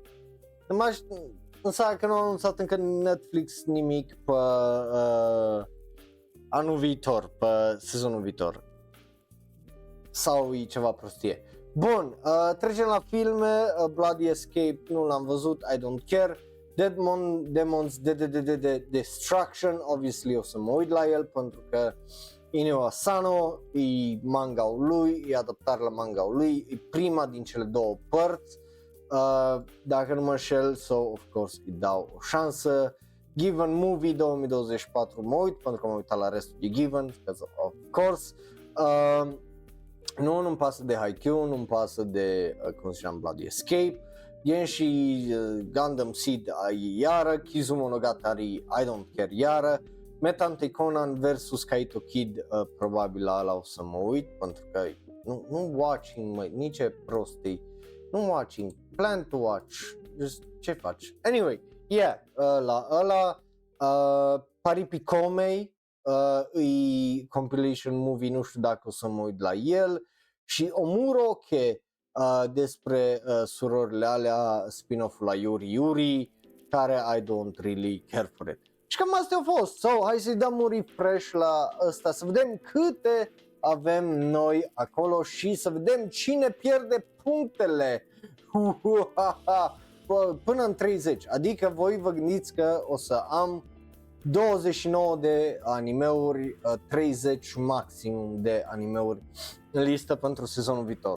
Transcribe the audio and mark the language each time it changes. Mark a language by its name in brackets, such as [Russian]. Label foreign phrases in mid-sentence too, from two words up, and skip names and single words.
[Romanian] Însă că nu a anunțat încă Netflix nimic pe anul viitor, pe sezonul viitor. Sau e ceva prostie. Bun, trecem la filme. Bloody Escape nu l-am văzut, [English] I don't care. [Romanian] Demons Destruction, obviously o să mă uit la el pentru că Inio Asano e manga-ul lui, e adaptare la manga-ul lui, e prima din cele două părți. Dacă nu mă înșel, [English] so of course [Romanian] îi dau o șansă. Given Movie 2024 mă uit pentru că m-am uitat la restul de Given, [English] of course. [Romanian] Nu-mi pasă de Haikyuu, nu-mi pasă de, cum ziceam, Bloody Escape. Genshi Gundam Seed iară, Kizumonogatari [English] I don't care [Romanian] iară. Metante Conan vs Kaito Kid, probabil la ăla o să mă uit pentru că nu watching, măi, nici e prostii. Nu watching, [English] plan to watch, [Romanian] just ce faci? [English] Anyway, yeah, [Romanian] la ăla, Paripicomei, e [English] compilation movie, [Romanian] nu știu dacă o să mă uit la el, și Omuroke, despre surorile alea, spin-off-ul la Yuri Yuri, care [English] I don't really care for it. [Romanian] Și cam astea au fost, so hai să-i dăm un refresh la ăsta, să vedem câte avem noi acolo și să vedem cine pierde punctele până în 30, adică voi vă gândiți că o să am 29 de animeuri, 30 maximum de animeuri în listă pentru sezonul viitor.